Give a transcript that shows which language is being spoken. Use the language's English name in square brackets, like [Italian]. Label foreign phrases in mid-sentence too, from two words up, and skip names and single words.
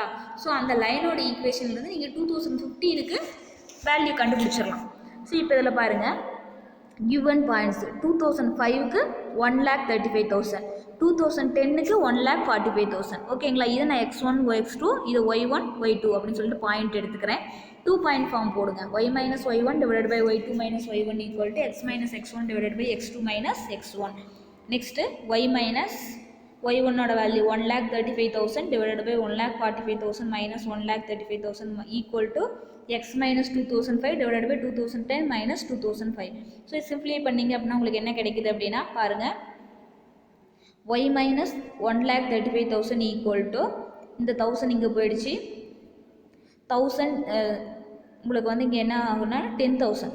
[Tamil] ஸோ அந்த லைனோட ஈக்குவேஷன்லேருந்து நீங்கள் 2015க்கு வேல்யூ கண்டுபிடிச்சிடலாம். ஸோ இப்போ இதில் பாருங்கள், [English] given points [Tamil] 2005க்கு 1,35,000, 2010க்கு 1,45,000. ஓகேங்களா? இதை நான் x1 x2 இது y1 y2 அப்படின்னு சொல்லிட்டு பாயிண்ட் எடுத்துக்கிறேன். 2 [English] point form [Tamil] போடுங்க. [English] y minus y1 divided by y2 minus y1 equal to x minus x1 divided by x2 minus x1. next y minus y1's value 1,35,000 divided by 1,45,000 minus 1,35,000 equal to x minus 2,005 divided by 2,010 minus 2,005. [Tamil] ஸோ சிம்பிளை பண்ணிங்க அப்படின்னா உங்களுக்கு என்ன கிடைக்குது அப்படின்னா பாருங்கள், [English] y minus 1,35,000 equal to [Tamil] இந்த 1000 இங்கே போயிடுச்சு, 1000 உங்களுக்கு வந்து இங்கே என்ன ஆகுனா 10,000.